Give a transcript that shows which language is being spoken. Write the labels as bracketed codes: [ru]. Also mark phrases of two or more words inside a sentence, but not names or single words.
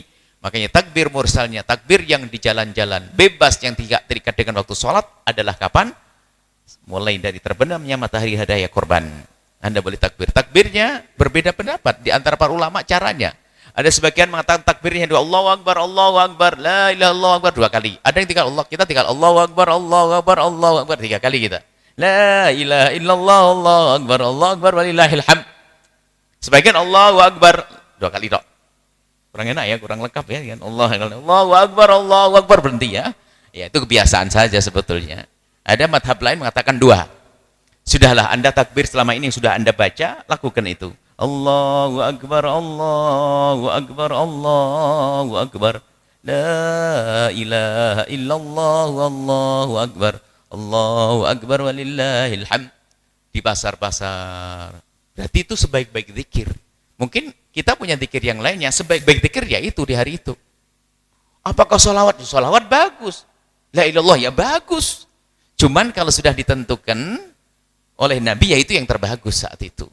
[id] Makanya takbir mursalnya, takbir yang di jalan-jalan, bebas yang tidak terikat dengan waktu sholat adalah kapan? Mulai dari terbenamnya matahari hari raya korban. Anda boleh takbir. Takbirnya berbeda pendapat di antara para ulama caranya. Ada sebagian mengatakan takbirnya dua, [ar] الله أكبر، لا إله إلا الله أكبر, 2 kali. [id] Ada yang tinggal Allah, kita tinggal [ar] الله أكبر، الله أكبر [id] 3 kali kita. [ar] لا إله إلا الله، الله أكبر، ولله الحمد. [id] Sebagian [ar] الله أكبر [id] 2 kali tok. Kurang enak ya, kurang lengkap ya kan. [ar] الله أكبر [id] berhenti ya. Ya itu kebiasaan saja sebetulnya. Ada madhab lain mengatakan 2. Sudahlah, Anda takbir selama ini sudah Anda baca, lakukan itu. [ar] الله أكبر، الله أكبر، الله أكبر. لا إله إلا الله، الله أكبر. الله أكبر ولله الحمد. [id] Di pasar-pasar. Berarti itu sebaik-baik zikir. Mungkin kita punya zikir yang lainnya, sebaik-baik zikir ya itu di hari itu. Apakah sholawat? Sholawat bagus. [ar] لا إلا الله [id] ya bagus. Cuman kalau sudah ditentukan oleh Nabi, yaitu yang terbagus saat itu.